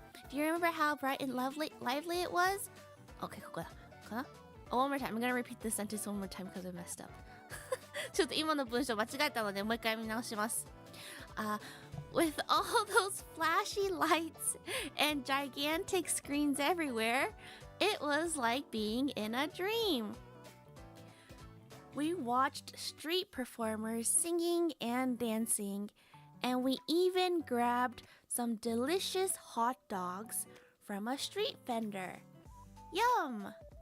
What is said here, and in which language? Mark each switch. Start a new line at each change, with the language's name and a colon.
English: Do you remember how bright and lively it was?
Japanese: Okay, ここだ。かな?
English: Oh, one more time. I'm gonna repeat this sentence one more time because I messed up.
Japanese: ちょっと今の文章間違えたのでもう一回見直します。
English: With all those flashy lights and gigantic screens everywhere, it was like being in a dream. We watched street performers singing and dancing, and we even grabbed some delicious hot dogs from a street vendor. Yum!